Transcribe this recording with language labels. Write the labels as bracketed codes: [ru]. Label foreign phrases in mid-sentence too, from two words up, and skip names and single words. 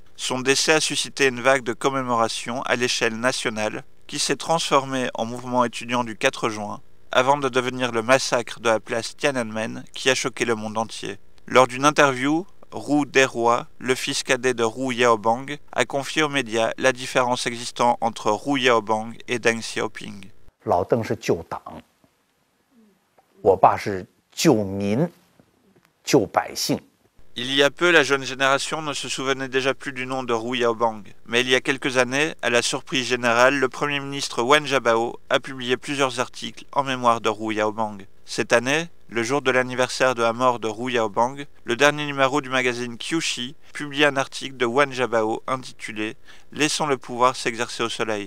[fr] Son décès a suscité une vague de commémoration à l'échelle nationale qui s'est transformée en mouvement étudiant du 4 juin, avant de devenir le massacre de la place Tiananmen qui a choqué le monde entier. Lors d'une interview, Ru Deroi, le fils cadet de Hu Yaobang, a confié aux médias la différence existant entre Hu Yaobang et Deng Xiaoping. [zh] 老邓是救党，我爸是救民、救百姓。 [fr] Il y a peu, la jeune génération ne se souvenait déjà plus du nom de Hu Yaobang. Mais il y a quelques années, à la surprise générale, le Premier ministre Wen Jiabao a publié plusieurs articles en mémoire de Hu Yaobang. Cette année, le jour de l'anniversaire de la mort de Hu Yaobang, le dernier numéro du magazine Qiushi publie un article de Wen Jiabao intitulé « Laissons le pouvoir s'exercer au soleil ».